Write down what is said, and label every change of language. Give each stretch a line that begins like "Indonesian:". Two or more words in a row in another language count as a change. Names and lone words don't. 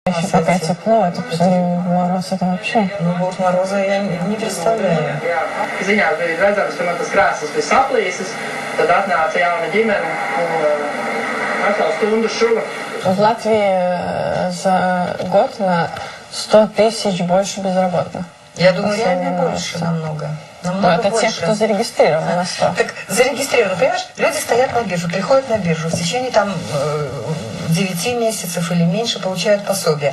Russian: Еще пока тепло, это посмотри, мороз, это вообще. Ну вот мороза я не представляю.
Latvian: Ziņās bija redzams, ka man tas krēsls bija saplīsis, tad atnāca jauna ģimene un atkal stundu šuva.
Russian: В Латвии за год на 100 тысяч больше безработных. Я думаю, реально больше намного. Но это больше. те, кто зарегистрирован на 100. Так зарегистрированы, понимаешь, люди стоят на биржу, приходят на биржу, в течение там 9 месяцев или меньше получают пособие.